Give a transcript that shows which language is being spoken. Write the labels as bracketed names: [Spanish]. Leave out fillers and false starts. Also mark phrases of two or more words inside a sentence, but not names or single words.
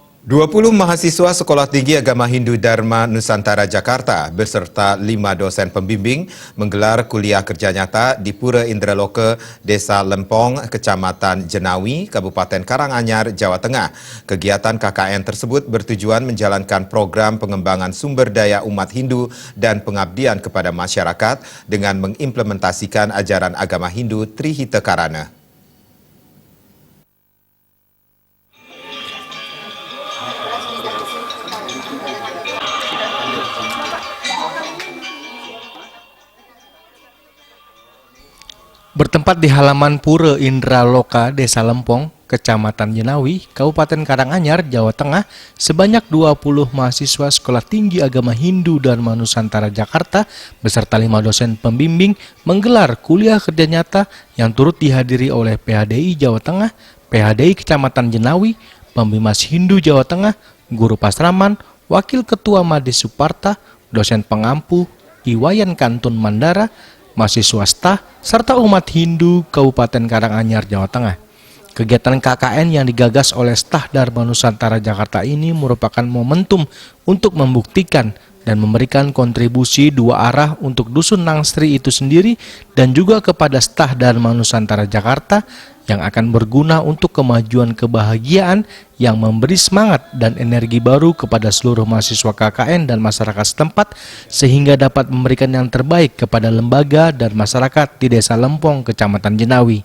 [Indonesian] 20 mahasiswa Sekolah Tinggi Agama Hindu Dharma Nusantara Jakarta beserta 5 dosen pembimbing menggelar kuliah kerja nyata di Pura Indraloka, Desa Lempong, Kecamatan Jenawi, Kabupaten Karanganyar, Jawa Tengah. Kegiatan KKN tersebut bertujuan menjalankan program pengembangan sumber daya umat Hindu dan pengabdian kepada masyarakat dengan mengimplementasikan ajaran agama Hindu Trihita Karana. Bertempat di halaman Pura Indraloka, Desa Lempong, Kecamatan Jenawi, Kabupaten Karanganyar, Jawa Tengah, sebanyak 20 mahasiswa Sekolah Tinggi Agama Hindu Dharma Nusantara Jakarta beserta 5 dosen pembimbing menggelar kuliah kerja nyata yang turut dihadiri oleh PHDI Jawa Tengah, PHDI Kecamatan Jenawi, Pembimas Hindu Jawa Tengah, Guru Pasraman, Wakil Ketua Mades Suparta, dosen pengampu, Iwayan Kantun Mandara, mahasiswa STAH, serta umat Hindu Kabupaten Karanganyar, Jawa Tengah. Kegiatan KKN yang digagas oleh STAH Dharma Nusantara Jakarta ini merupakan momentum untuk membuktikan dan memberikan kontribusi dua arah untuk Dusun Nangstri itu sendiri dan juga kepada STAH Dharma Nusantara Jakarta yang akan berguna untuk kemajuan kebahagiaan yang memberi semangat dan energi baru kepada seluruh mahasiswa KKN dan masyarakat setempat sehingga dapat memberikan yang terbaik kepada lembaga dan masyarakat di Desa Lempong, Kecamatan Jenawi.